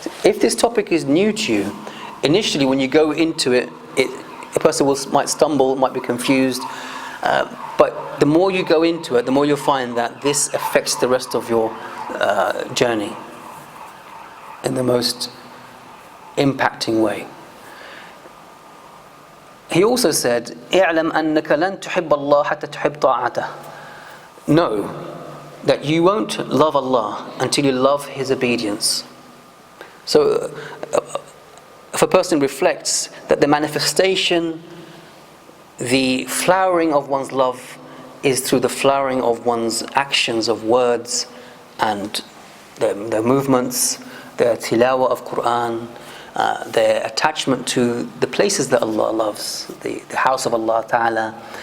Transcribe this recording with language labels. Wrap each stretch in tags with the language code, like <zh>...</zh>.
<en>If this topic is new to you, initially when you go into it, a person might stumble, might be confused, but the more you go into it, the more you'll find that this affects the rest of your journey in the most impacting way. He also said,</en> <ar>اعلم أنك لن تحب الله حتى تحب طاعته.</ar> <en>Know that you won't love Allah until you love His obedience. So if a person reflects that the manifestation, the flowering of one's love is through the flowering of one's actions, of words and their movements, their tilawah of Quran, their attachment to the places that Allah loves, the house of Allah Ta'ala,</en>